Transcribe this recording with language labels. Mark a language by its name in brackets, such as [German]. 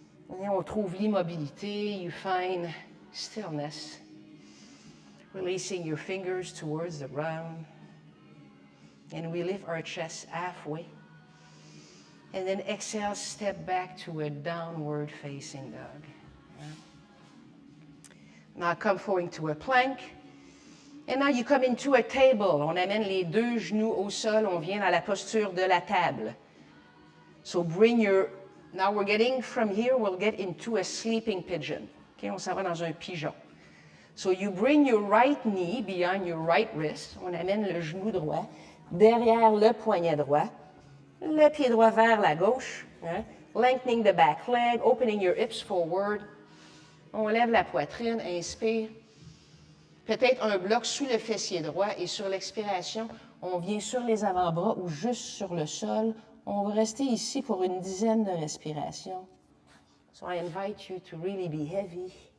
[French] Et on trouve l'immobilité. [English] You find stillness. Releasing your fingers towards the ground. And we lift our chest halfway. And then exhale, step back to a downward facing dog. Now come forward to a plank. And now you come into a table. [French] On amène les deux genoux au sol. On vient à la posture de la table. [English] So bring your... Now we're getting from here, we'll get into a sleeping pigeon. [French] Okay, on s'en va dans un pigeon. [English] So you bring your right knee behind your right wrist. [French] On amène le genou droit derrière le poignet droit. Le pied droit vers la gauche. Hein? [English] Lengthening the back leg, opening your hips forward. [French] On lève la poitrine, inspire. Peut-être un bloc sous le fessier droit et sur l'expiration, on vient sur les avant-bras ou juste sur le sol. On va rester ici pour une dizaine de respirations. [English] So I invite you to really be heavy.